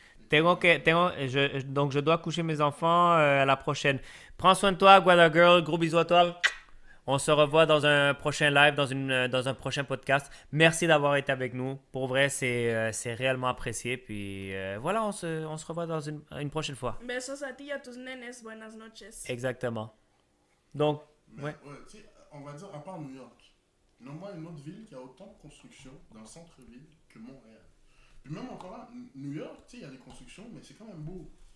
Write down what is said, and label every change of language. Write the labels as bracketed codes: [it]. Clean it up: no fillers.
[fr] Donc, je dois coucher mes enfants à la prochaine. Prends soin de toi, Guada Girl. Gros bisous à toi. On se revoit dans un prochain live, dans un prochain podcast. Merci d'avoir été avec nous. Pour vrai, c'est réellement apprécié. Puis voilà, on se revoit dans une prochaine fois. [es] Besos a ti y a tus nenes, buenas noches. [fr] Exactement. Donc, Mais, ouais. tu sais, on va dire, à part New York, nomme-moi une autre ville qui a autant de constructions dans le centre-ville que Montréal. Puis même encore là, New York, tu sais, il y a des constructions, mais c'est quand même beau.